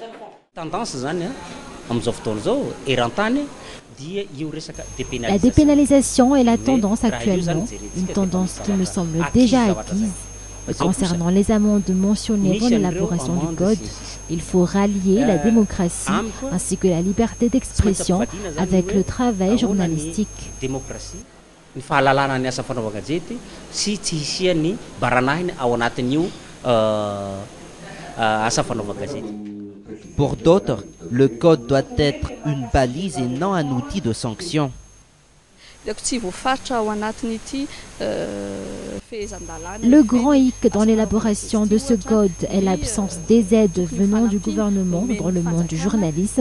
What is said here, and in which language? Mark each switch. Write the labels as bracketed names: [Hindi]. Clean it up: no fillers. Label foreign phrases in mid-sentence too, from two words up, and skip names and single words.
[French] La dépénalisation est la tendance actuellement, une tendance qui me semble déjà acquise. Concernant les amendes mentionnées dans l'élaboration du code, il faut rallier la démocratie ainsi que la liberté d'expression avec le travail journalistique. [Malagasy] Ny fahalalana ny asa fanaova-gazety sy tsy hisiany baranahiny ao anatin'io asa fanaova-gazety. [French] Pour d'autres, le code doit être une balise et non un outil de sanction. Le grand hic dans l'élaboration de ce code est l'absence des aides venant du gouvernement dans le monde du journalisme.